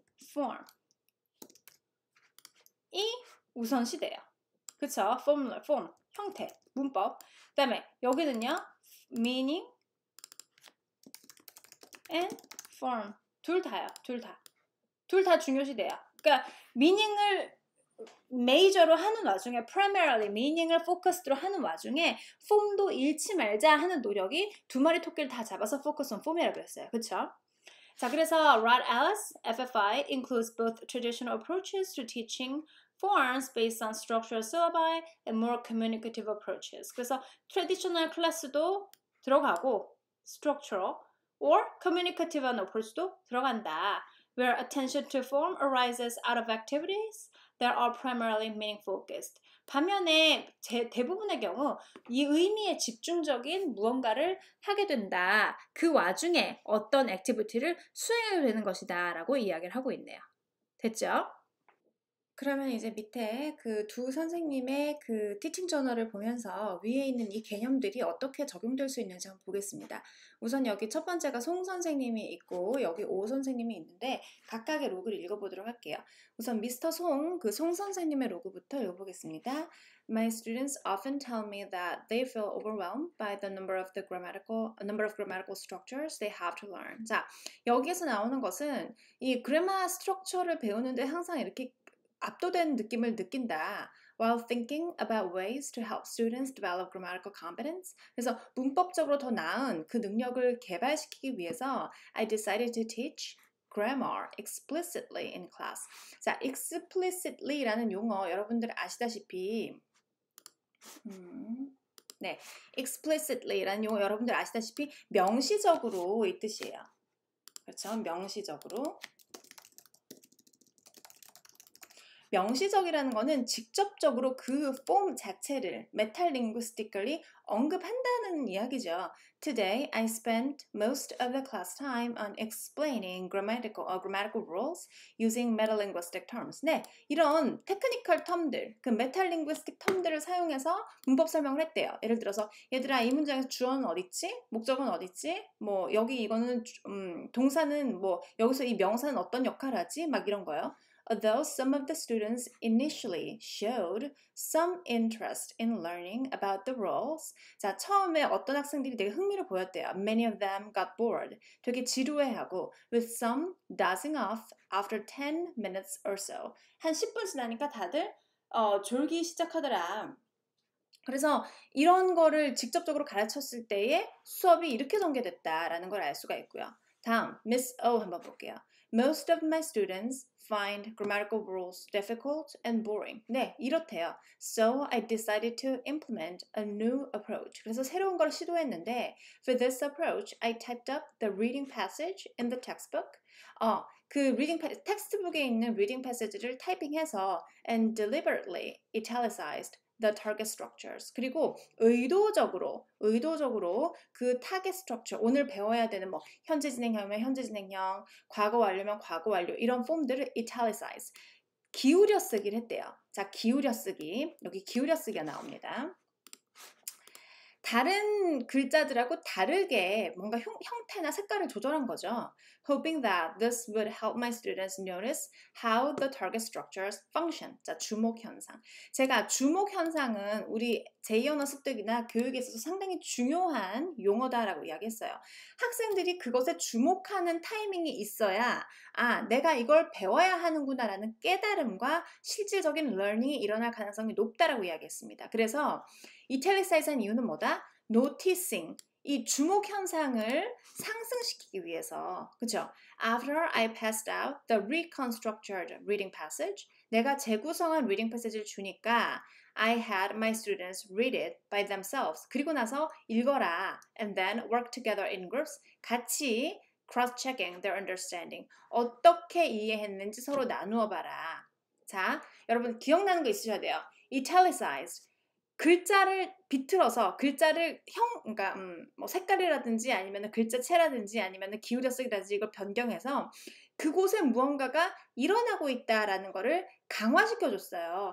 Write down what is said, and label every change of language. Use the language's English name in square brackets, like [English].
[Korean] form 이 우선시돼요. 그쵸? form, 형태, 문법. 그 다음에 여기는요. [English] meaning and form [Korean] 둘 다요. 둘 다 중요시돼요. 그러니까 meaning을 메이저로 하는 와중에 primarily meaning을 포커스로 하는 와중에 form도 잃지 말자 하는 노력이 두 마리 토끼를 다 잡아서 focus on form이라고 했어요. 그쵸? [English] 자, 그래서 Rod Ellis, FFI includes both traditional approaches to teaching forms based on structural syllabi and more communicative approaches. [Korean] 그래서 traditional 클래스도 들어가고 structural or communicative approach도 들어간다. [English] Where attention to form arises out of activities that are primarily meaning focused. [Korean] 반면에 대부분의 경우 이 의미에 집중적인 무언가를 하게 된다. 그 와중에 어떤 액티비티를 수행하게 되는 것이다 라고 이야기를 하고 있네요. 됐죠? 그러면 이제 밑에 그 두 선생님의 그 티칭 저널을 보면서 위에 있는 이 개념들이 어떻게 적용될 수 있는지 한번 보겠습니다. 우선 여기 첫 번째가 송 선생님이 있고 여기 오 선생님이 있는데 각각의 로그를 읽어보도록 할게요. 우선 미스터 송, 그 송 선생님의 로그부터 읽어보겠습니다. [English] My students often tell me that they feel overwhelmed by the number of grammatical structures they have to learn. [Korean] 자, 여기에서 나오는 것은 이 그래마 스트럭처를 배우는데 항상 이렇게 압도된 느낌을 느낀다. [English] While thinking about ways to help students develop grammatical competence. [Korean] 그래서 문법적으로 더 나은 그 능력을 개발시키기 위해서 [English] I decided to teach grammar explicitly in class. [Korean] 자, explicitly라는 용어 여러분들 아시다시피 네, explicitly라는 용어 여러분들 아시다시피 명시적으로 이 뜻이에요. 그렇죠? 명시적으로. 명시적이라는 거는 직접적으로 그 폼 자체를 metalinguistically 언급한다는 이야기죠. [English] Today, I spent most of the class time on explaining grammatical rules using metalinguistic terms. [Korean] 네, 이런 테크니컬 텀들, 그 metalinguistic 텀들을 사용해서 문법 설명을 했대요. 예를 들어서 얘들아 이 문장에서 주어는 어딨지? 목적은 어딨지? 뭐 여기 이거는 동사는 뭐 여기서 이 명사는 어떤 역할을 하지? 막 이런 거요. [English] Although some of the students initially showed some interest in learning about the rules. [Korean] 자, 처음에 어떤 학생들이 되게 흥미를 보였대요. [English] Many of them got bored. [Korean] 되게 지루해하고 [English] with some dozing off after 10 minutes or so. [Korean] 한 10분 지나니까 다들 졸기 시작하더라. 그래서 이런 거를 직접적으로 가르쳤을 때에 수업이 이렇게 전개됐다라는 걸 알 수가 있고요. 다음, Miss O 한번 볼게요. [English] Most of my students find grammatical rules difficult and boring. [Korean] 네, 이렇대요. [English] So I decided to implement a new approach. [Korean] 그래서 새로운 걸 시도했는데 [English] for this approach, I typed up the reading passage in the textbook. [Korean] 그 텍스트북에 있는 reading passage를 타이핑해서 [English] and deliberately italicized the target structures. [Korean] 그리고 의도적으로 그 target structure, 오늘 배워야 되는 뭐 현재 진행형이면 현재 진행형, 과거 완료면 과거 완료 이런 폼들을 italicize, 기울여 쓰기를 했대요. 자, 기울여 쓰기. 여기 기울여 쓰기가 나옵니다. 다른 글자들하고 다르게 뭔가 형태나 색깔을 조절한 거죠. [English] Hoping that this would help my students notice how the target structures function. [Korean] 자, 주목 현상. 제가 주목 현상은 우리 제2언어 습득이나 교육에 있어서 상당히 중요한 용어다라고 이야기했어요. 학생들이 그것에 주목하는 타이밍이 있어야 내가 이걸 배워야 하는구나라는 깨달음과 실질적인 러닝이 일어날 가능성이 높다라고 이야기했습니다. 그래서 이탈리사이즈한 이유는 뭐다? Noticing, 이 주목 현상을 상승시키기 위해서, 그렇죠? [English] After I passed out the reconstructed reading passage, [Korean] 내가 재구성한 reading passage를 주니까 [English] I had my students read it by themselves. [Korean] 그리고 나서 읽어라, [English] and then work together in groups. 같이 cross-checking their understanding. [Korean] 어떻게 이해했는지 서로 나누어 봐라. 자, 여러분 기억나는 거 있으셔야 돼요. [English] Italicized. [Korean] 글자를 비틀어서 글자를 그러니까 뭐 색깔이라든지 아니면 글자체라든지 아니면 기울여 쓰기라든지 이걸 변경해서 그곳에 무언가가 일어나고 있다라는 거를 강화시켜 줬어요.